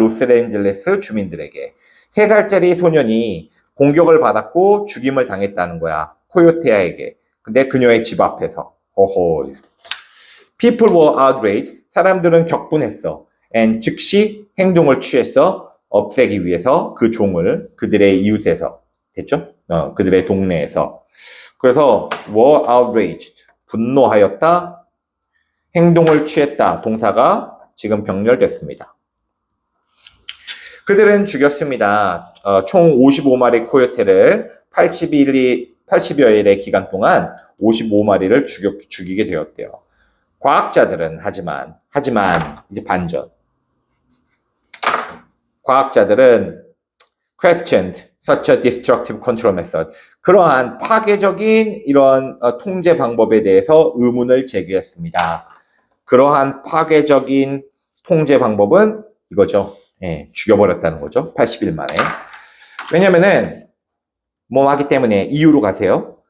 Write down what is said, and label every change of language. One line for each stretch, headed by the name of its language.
Korean: 로스앤젤레스 주민들에게 3살짜리 소년이 공격을 받았고 죽임을 당했다는 거야. 코요테에게. 근데 그녀의 집 앞에서. 호호.
English: People were outraged.
Korean: 사람들은 격분했어. And 즉시 행동을 취했어. 없애기 위해서 그 종을 그들의 이웃에서. 됐죠? 그들의 동네에서.
English: 그래서 were outraged.
Korean: 분노하였다. 행동을 취했다. 동사가 지금 병렬됐습니다. 그들은 죽였습니다. 총 55마리 코요테를 80여일의 기간 동안 55마리를 죽이게 되었대요. 과학자들은 하지만 이제 반전. 과학자들은
English: questioned such a destructive control method.
Korean: 그러한 파괴적인 이런 통제 방법에 대해서 의문을 제기했습니다. 그러한 파괴적인 통제 방법은 이거죠. 죽여버렸다는 거죠. 80일 만에. 왜냐면은 뭐 하기 때문에 이유로 가세요.